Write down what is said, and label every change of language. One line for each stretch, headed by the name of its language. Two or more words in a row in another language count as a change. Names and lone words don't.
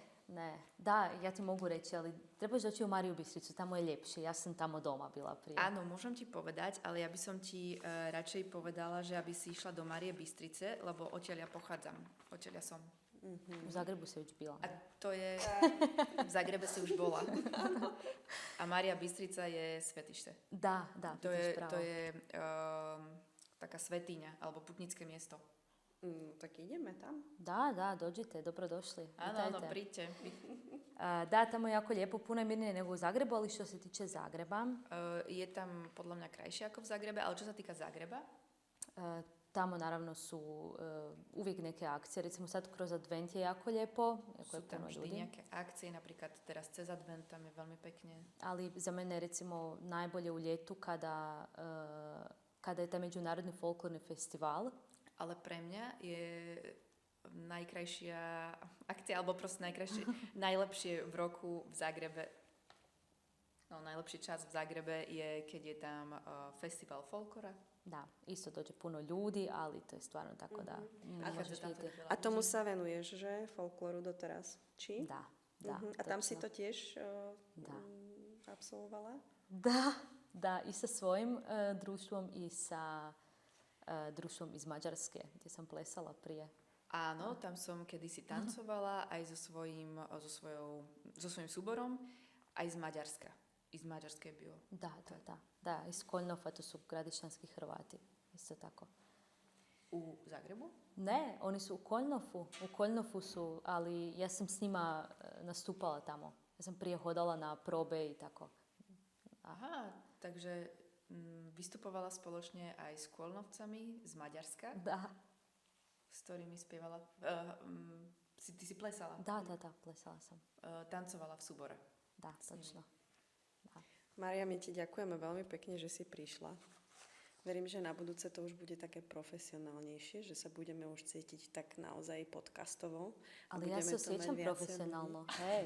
Croatian: Da, ja ti mogu reći, ali trebaš doći u Mariju Bistricu, tamo je ljepše. Ja sam tamo doma bila prije.
Slovak: Áno, môžem ti povedať, ale ja by som ti radšej povedala, že aby si išla do Márie Bystrice, lebo odtiaľ ja pochádzam. Odtiaľ ja som.
Croatian: U Zagrebu se već bila.
Slovak: A to je... V Zagrebe si už bola. A Mária Bystrica je svetište.
Croatian: Da,
Slovak: To
Croatian: vidiš
Slovak: je,
Croatian: pravo.
Slovak: to je taká svätyňa, alebo putnické miesto. Tak ideme tam.
Croatian: Da, dođite, dobrodošli.
Slovak: Áno, Vitajte. príďte.
Croatian: Da, tamo je jako lijepo, puno je mirnije nego u Zagrebu, ali što se tiče Zagreba,
Slovak: Je tam podľa mňa krajšie ako v Zagrebe, ale čo sa týka Zagreba,
Croatian: tamo naravno su uvijek neke akcije. Recimo sad kroz Advent je jako lijepo, jako je
Slovak: sú tam
Croatian: puno
Slovak: vždy
Croatian: ljudi.
Slovak: nejaké akcie, napríklad teraz cez Advent, tam je veľmi pekne.
Croatian: Ali za mene je recimo najbolje u ljetu kada je taj međunarodni folklorni festival.
Slovak: Ale pre mňa je najkrajšia akcia, alebo proste najlepšie v roku v Zagrebe. No, najlepší čas v Zagrebe je, keď je tam festival folklora.
Croatian: Da, isto dođe puno ljudi, ali to je stvarno tako da možeš
Slovak: tam
Croatian: vidjeti.
Slovak: teda veľa A tomu ľudí. sa venuješ, že? Folklóru doteraz. Či?
Croatian: Da.
Slovak: A tam si
Croatian: točno.
Slovak: to tiež
Croatian: Da.
Slovak: absolvovala?
Croatian: Da, i sa svojim društvom i sa društvom iz Mađarske, gdje sam plesala prije.
Slovak: Áno, tam som kedysi tancovala aj so svojím súborom, aj z Maďarska.
Croatian: I z Mađarske je bio. Da, iz Koljnofa, to su gradišćanski Hrvati, isto tako. U Zagrebu? Ne, oni su u Koljnofu su, ali ja sam s njima nastupala tamo. Ja sam prije hodala na probe i tako.
Slovak: Aha, takže vystupovala spoločne aj s Kolnovcami z Maďarska,
Croatian: Da,
Slovak: s ktorými spievala. Ty si plesala?
Croatian: da, plesala sam.
Slovak: Tancovala v súbore.
Croatian: Da,
Slovak: S nimi.
Croatian: točno.
Slovak: Mária, my ti ďakujeme veľmi pekne, že si prišla. verím, že na budúce to už bude také profesionálnejšie, že sa budeme už cítiť tak naozaj podcastovo. Ale ja sa cítim profesionálno, hej.